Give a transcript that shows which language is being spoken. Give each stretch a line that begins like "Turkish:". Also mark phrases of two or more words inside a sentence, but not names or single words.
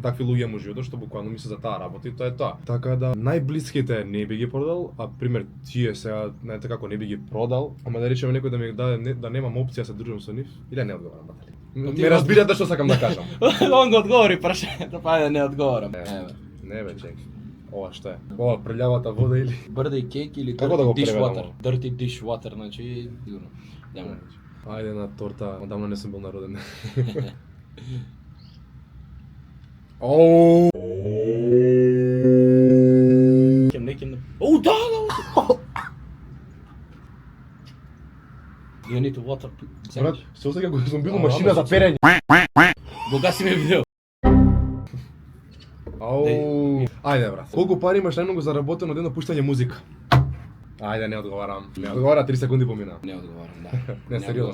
Macedonian: такви луѓе му животот што буквално ми се за таа работа и тоа е тоа. Така да најблиските не би ги продал, а пример тие сега знаете како не би ги продал, ама да речеме некој да ми даде да немам опција да се дружам со нив, или не одговарам батали. ти Ме разбирате што сакам да кажам. Он го одговори прашањето, па ајде не одговорам. Еве. Не бе, чек. Ова што е? Ова прљавата вода или
English: Birthday cake или
Macedonian: Како да го
English: dirty dishwater?
Macedonian: преведам?
English: Dirty dishwater,
Macedonian: значи, сигурно. Нема. Ајде на торта, одамна не сум бил народен. Оу. Неким. О, да, да.
English: You need to water.
Macedonian: Брат, се осеќам кога сум бил у А, машина за ама, перење. Го гаси ме видео. Ау. Ајде брат. Колку пари имаш најмногу заработено од едно пуштање музика? Ајде, не одговарам. Не одговара, 3 секунди помина. Не одговарам, да. Не, сериозно,